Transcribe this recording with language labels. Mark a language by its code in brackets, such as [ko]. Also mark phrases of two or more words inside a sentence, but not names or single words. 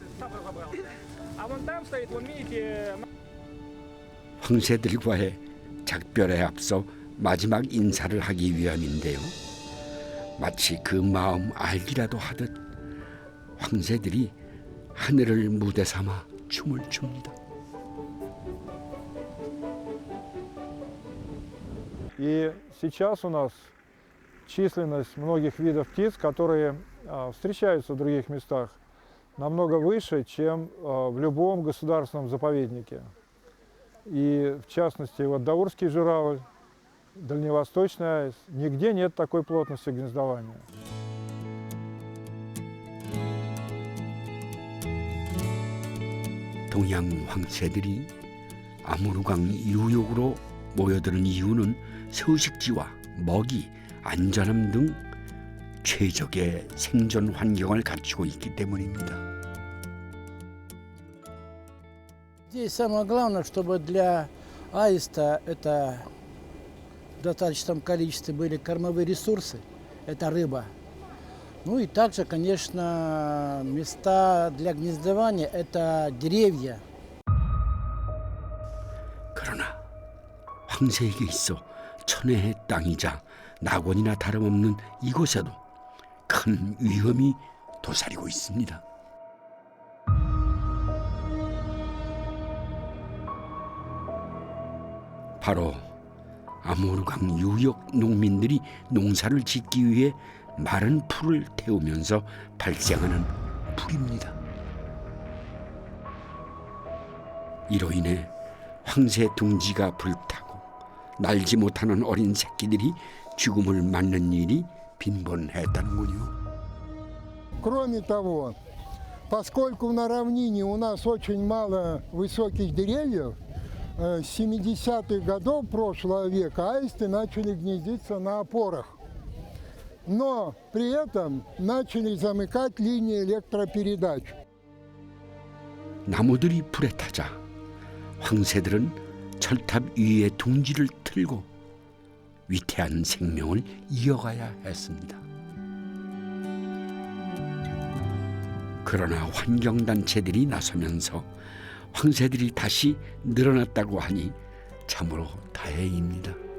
[ko] 황새들과의 작별에 앞서 마지막 인사를 하기 위함인데요. 마치 그 마음 알기라도 하듯 황새들이 하늘을 무대 삼아 춤을 춥니다. [ru] И сейчас у нас численность многих видов птиц, которые встречаются в других местах, намного выше, чем в любом государственном заповеднике. И в частности, вот даурский журавль, дальневосточный аист, нигде нет такой плотности гнездования. [ko] 동양 황새들이 아무르강 유역으로 모여드는 이유는 서식지와 먹이, 안전함 등 최적의 생존 환경을 갖추고 있기 때문입니다. [ru] Здесь самое главное, чтобы для аиста это в достаточном количестве были кормовые ресурсы, это рыба. Ну и также, конечно, места для гнездования – это деревья. [ko] 그러나 황새에게 있어 천혜의 땅이자 낙원이나 다름없는 이곳에도 큰 위험이 도사리고 있습니다. 바로 아모르강 유역 농민들이 농사를 짓기 위해 마른 풀을 태우면서 발생하는 불입니다. 이로 인해 황새 둥지가 불타고 날지 못하는 어린 새끼들이 죽음을 맞는 일이 빈번했다는군요. [ru] Кроме того, поскольку на равнине у нас очень мало высоких деревьев, с 70-х годов прошлого века аисты начали гнездиться на опорах. Но при этом начали замыкать линии электропередач. [ko] 나무들이 불에 타자 황새들은 철탑 위에 둥지를 틀고 위태한 생명을 이어가야 했습니다. 그러나 환경단체들이 나서면서 황새들이 다시 늘어났다고 하니 참으로 다행입니다.